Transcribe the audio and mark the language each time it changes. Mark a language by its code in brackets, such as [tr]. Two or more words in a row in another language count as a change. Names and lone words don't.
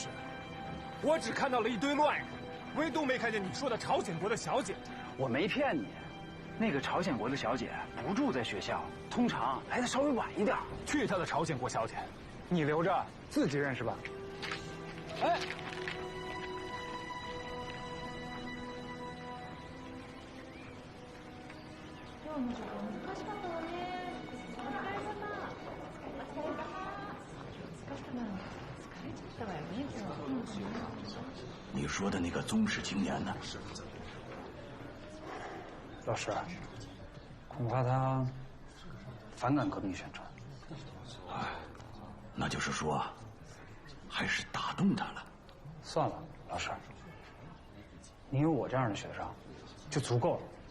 [zh] 我只看到了一堆乱人，唯独没看见你说的朝鲜国的小姐。我没骗你，那个朝鲜国的小姐不住在学校，通常来的稍微晚一点。去他的朝鲜国小姐！你留着自己认识吧。哎， [ja] 今日もちょっと難しかったわね。お疲れ様。お疲れ様。難しくなるの。疲れちゃったわよね今日。 [zh] 你说的那个宗室青年呢？老师，恐怕他反感革命宣传。哎，那就是说，还是打动他了。算了，老师，你有我这样的学生，就足够了。